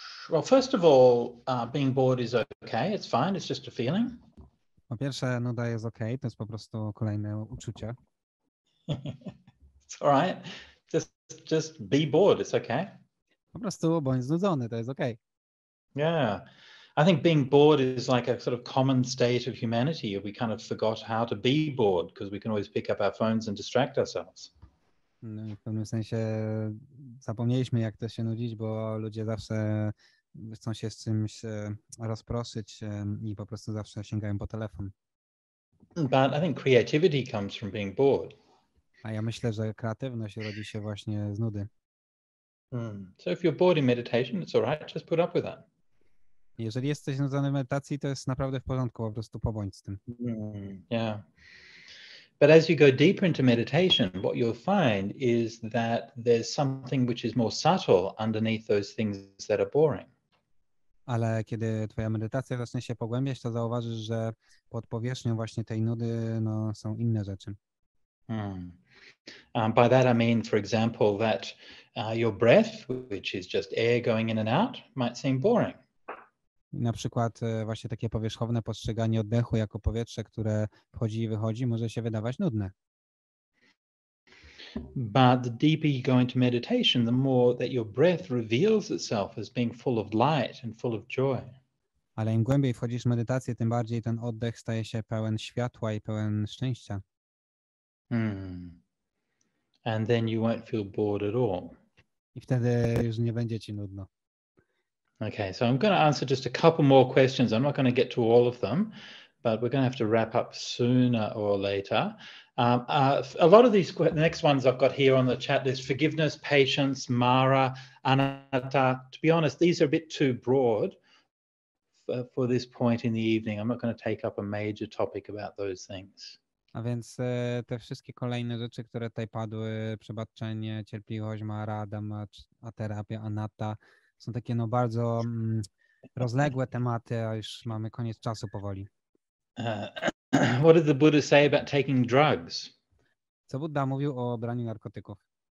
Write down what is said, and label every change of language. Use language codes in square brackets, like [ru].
[en] Well, first of all, being bored is okay, it's fine, it's just a feeling. [pl] Po pierwsze, nuda jest okej, to jest po prostu kolejne uczucie. [en] It's all right, just be bored, it's okay. [pl] Po prostu bądź znudzony, to jest okej. [en] Yeah. I think being bored is like a sort of common state of humanity. We kind of forgot how to be bored because we can always pick up our phones and distract ourselves. [pl] No i w pewnym sensie zapomnieliśmy, jak to się nudzić, bo ludzie zawsze chcą się z czymś rozproszyć i po prostu zawsze sięgają po telefon. [en] But I think creativity comes from being bored. [pl] A ja myślę, że kreatywność rodzi się właśnie z nudy. [en] So if you're bored in meditation, it's all right, just put up with that. [pl] Jeżeli jesteś znudzony w medytacji, to jest naprawdę w porządku, po prostu pobądź z tym. [en] Yeah. But as you go deeper into meditation, what you'll find is that there's something which is more subtle underneath those things that are boring. [pl] Ale kiedy twoja medytacja zacznie się pogłębiać, to zauważysz, że pod powierzchnią właśnie tej nudy są inne rzeczy. [en] By that I mean, for example, that your breath, which is just air going in and out, might seem boring. [pl] Na przykład właśnie takie powierzchowne postrzeganie oddechu jako powietrze, które wchodzi i wychodzi, może się wydawać nudne. [en] But the deeper you go into meditation, the more that your breath reveals itself as being full of light and full of joy. [pl] Ale im głębiej wchodzisz w medytację, tym bardziej ten oddech staje się pełen światła i pełen szczęścia. [en] And then you won't feel bored at all. [pl] I wtedy już nie będzie ci nudno. [en] Okay, so I'm going to answer just a couple more questions. I'm not going to get to all of them, but we're going to have to wrap up sooner or later. A lot of these, the next ones I've got here on the chat list, forgiveness, patience, Mara, Anatta. To be honest, these are a bit too broad for this point in the evening. I'm not going to take up a major topic about those things. [pl] A więc te wszystkie kolejne rzeczy, które tutaj padły, przebaczenie, cierpliwość, Mara, Dhamma, a terapia, Anatta, są takie no bardzo rozległe tematy, a już mamy koniec czasu powoli. [en] What did the Buddha say about taking drugs? [pl] Co Buddha mówił o braniu narkotyków?